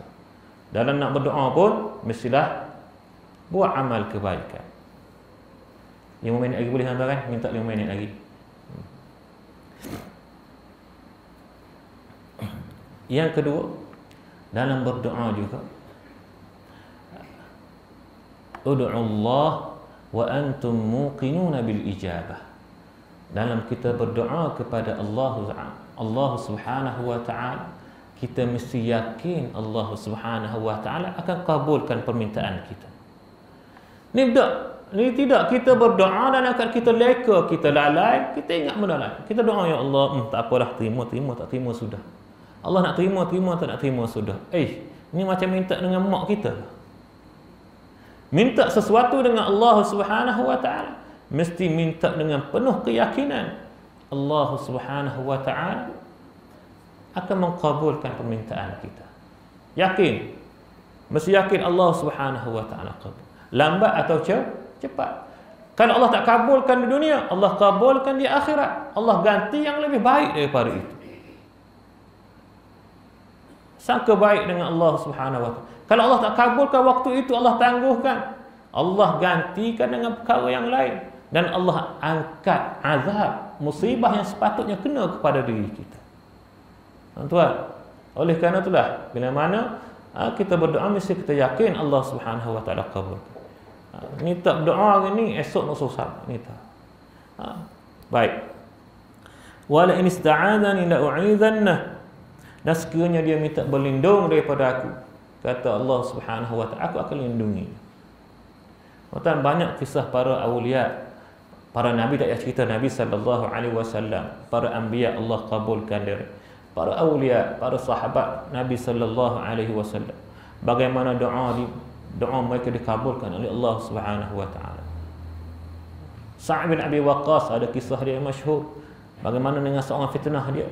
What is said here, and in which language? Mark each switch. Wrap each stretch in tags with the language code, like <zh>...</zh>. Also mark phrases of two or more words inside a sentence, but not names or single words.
<ms>Dalam nak berdoa pun mestilah buat amal kebaikan. 5 minit lagi boleh tuan-tuan kan? Minta 5 minit lagi. Yang kedua, dalam berdoa juga,</ms> <ar>ادعوا الله وأنتم موقنون بالإجابة.</ar> <ms>Dalam kita berdoa kepada Allah</ms> <ar>سبحانه وتعالى,</ar> <ms>kita mesti yakin Allah</ms> <ar>سبحانه وتعالى</ar> <ms>akan kabulkan permintaan kita. Ni tidak kita berdoa dan akan kita leka, kita lalai, kita ingat benda lain. Kita doa, ya Allah, tak apalah, terima, tak terima sudah. Allah nak terima, tak nak terima sudah. Ni macam minta dengan mak kita. Minta sesuatu dengan Allah</ms> <ar>سبحانه وتعالى,</ar> <ms>mesti minta dengan penuh keyakinan Allah</ms> <ar>سبحانه وتعالى</ar> <ms>akan mengkabulkan permintaan kita. Yakin. Mesti yakin Allah</ms> <ar>سبحانه وتعالى</ar> <ms>kabul. Lambat atau cepat. Kalau Allah tak kabulkan di dunia, Allah kabulkan di akhirat. Allah ganti yang lebih baik daripada itu. Sangka baik dengan Allah</ms> <ar>سبحانه وتعالى.</ar> <ms>Kalau Allah tak kabulkan waktu itu, Allah tangguhkan. Allah gantikan dengan perkara yang lain. Dan Allah angkat azab, musibah yang sepatutnya kena kepada diri kita. Tuan-tuan, oleh kerana itulah, bila mana kita berdoa, mesti kita yakin Allah</ms> <ar>سبحانه وتعالى</ar> <ms>kabulkan. Ni tak berdoa hari ni, esok nak susah. Ni tak. Baik.</ms> <ar>ولئن استعاذني لأعيذنه.</ar> <ms>Dan sekiranya dia minta berlindung daripada aku, kata Allah</ms> <ar>سبحانه وتعالى,</ar> <ms>aku akan lindungi. Tuan, banyak kisah para awliya, para nabi, tak payah cerita Nabi</ms> <ar>صلى الله عليه وسلم,</ar> <ms>para anbiya Allah kabulkan dia. Para awliya, para sahabat Nabi</ms> <ar>صلى الله عليه وسلم,</ar> <ms>bagaimana doa mereka dikabulkan oleh Allah</ms> <ar>سبحانه وتعالى.</ar> <ms>Sa'd bin Abi Waqqas, ada kisah dia yang masyhur, bagaimana dengan seorang fitnah dia.</ms>